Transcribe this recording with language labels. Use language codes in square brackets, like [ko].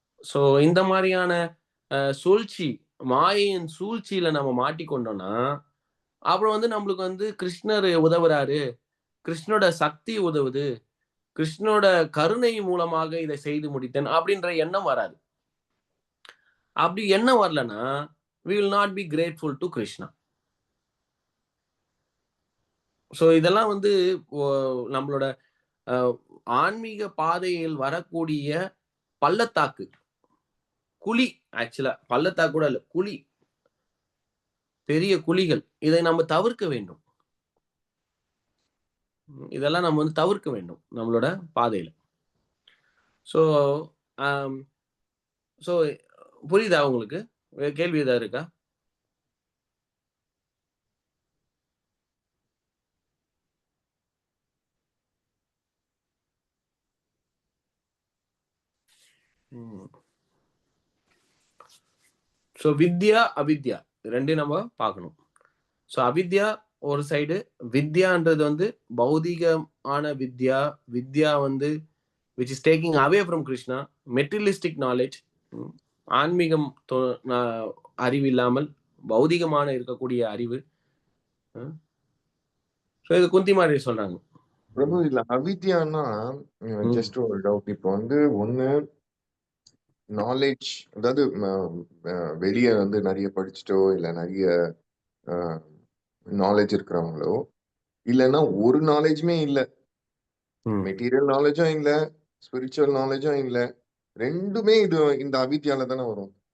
[ta] So இந்த மாதிரியான சூழ்ச்சி, மாயையின் சூழ்ச்சியில நம்ம மாட்டிக்கொண்டோம்னா அப்புறம் வந்து நம்மளுக்கு வந்து கிருஷ்ணர் உதவுறாரு, கிருஷ்ணனோட சக்தி உதவுது, கிருஷ்ணனோட கருணை மூலமாக இதை செய்து முடித்தேன் அப்படின்ற எண்ணம் வராது. அப்படி எண்ணம் வரலன்னா [en] we will not be grateful to Krishna. [ta] So இதெல்லாம் வந்து நம்மளோட ஆன்மீக பாதையில் வரக்கூடிய பள்ளத்தாக்கு, குழி. ஆக்சுவலா பள்ளத்தாக்கு கூட இல்ல, குழி, பெரிய குழிகள். இதை நம்ம தவிர்க்க வேண்டும். இதெல்லாம் நம்ம வந்து தவிர்க்க வேண்டும் நம்மளோட பாதையில. ஸோ ஸோ புரியுதா உங்களுக்கு? கேள்வி ஏதாவது இருக்கா? ஸோ வித்யா அவித்யா ரெண்டையும் நம்ம பார்க்கணும். ஸோ அவித்யா ஒரு சைடு, வித்யான்றது வந்து பௌதிகமான வித்யா. வித்யா வந்து [en] which is taking away from Krishna, materialistic knowledge. [ta] ஆன்மீகம் அறிவு இல்லாமல் பௌதிகமான இருக்கக்கூடிய அறிவு. ஸோ இது குந்தி மாதிரி சொல்றாங்க. பிரபு இல்ல அவித்யான்னா ஜஸ்ட் ஒரு டவுட். இப்போ வந்து ஒண்ணு நாலேஜ், அதாவது வெளியே வந்து நிறைய படிச்சுட்டோ இல்ல நிறைய நாலேஜ் இருக்கிறவங்களோ, இல்லைன்னா ஒரு நாலேஜுமே இல்ல, மெட்டீரியல் நாலேஜும் இல்ல, ஸ்பிரிச்சுவல் நாலேஜும் இல்ல, ரெண்டுமே இது இந்த அவித்யால தானே வரும்.